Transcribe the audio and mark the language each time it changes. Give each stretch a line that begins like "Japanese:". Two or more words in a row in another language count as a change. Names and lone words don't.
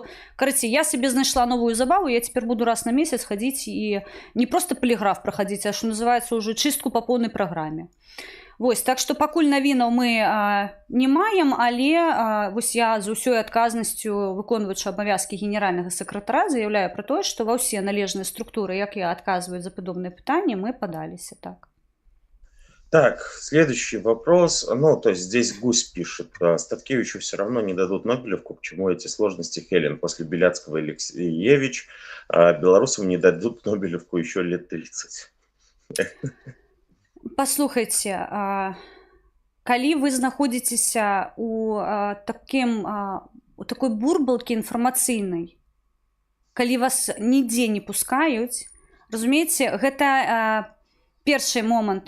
Belarusian: Караці, я сабе знайшла новую забаву, я цяпер буду раз на месяц хадзіць і не проста паліграф праходзіць, а што называецца ўжо чыстку па поўнай праграме. Вось, так што пакуль навінаў мы не маем, але вось я з усёй адказнасцю выконваючы абавязкі генеральнага сакратара заяўляю пра тое, што ва ўсе належныя структуры, якія адказваюць за падобныя пытанні, мы падаліся, так.
Russian: Так, следующий вопрос. Ну, то есть здесь Гусь пишет, Статкевичу все равно не дадут Нобелевку, к чему эти сложности, Хелен? После Беляцкого и Алексеевич белорусам не дадут Нобелевку еще лет 30.
Belarusian: Паслухайце, калі вы знаходзіцеся у такой бурбалкі інфармацыйнай, калі вас нідзе не пускаюць, разумееце, гэта першы момант.